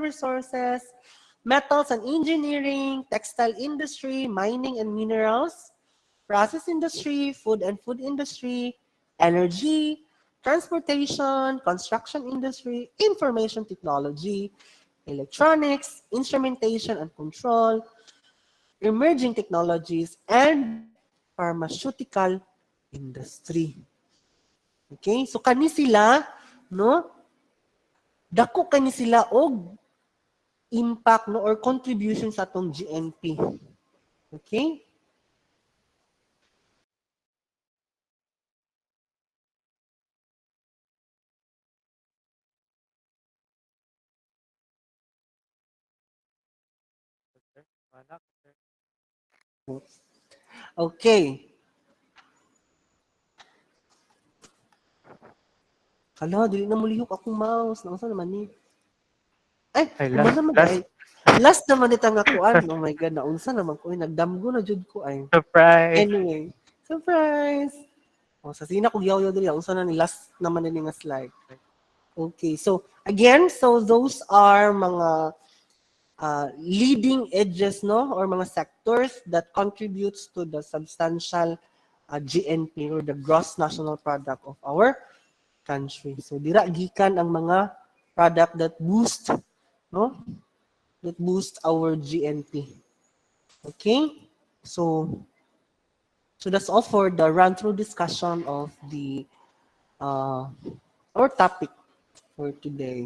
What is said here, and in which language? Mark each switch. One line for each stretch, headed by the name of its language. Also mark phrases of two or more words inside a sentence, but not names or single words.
English: resources, metals and engineering, textile industry, mining and minerals, process industry, food and food industry, energy, transportation, construction industry, information technology, electronics, instrumentation and control, emerging technologies, and pharmaceutical industry.
Cebuano: Okay? So kani sila, no? Dako kani sila og impact no
English: or contribution
Cebuano: sa atong GNP. Okay? Sir. Wala ka, sir. Okay. Hala, dili na mulihok akong mouse. Nausa naman ni. Ay, Ay, naman naman last. ay. Last naman itang akuan.
English: Oh my God,
Cebuano: naunsa naman ko. Nagdamgo na jud ko ay. Surprise.
English: Anyway, surprise!
Cebuano: O, sa sina ko yaw-yaw dili. Unsa na ni last naman na nga slide.
English: Okay, so again, so those are mga leading edges, no? Or mga sectors that contributes to the substantial GNP or the gross national product of our country.
Cebuano: So dira gikan ang mga
English: product that boost,
Cebuano: no?
English: That boost our GNP. Okay? So that's all for the run-through discussion of the our topic for today.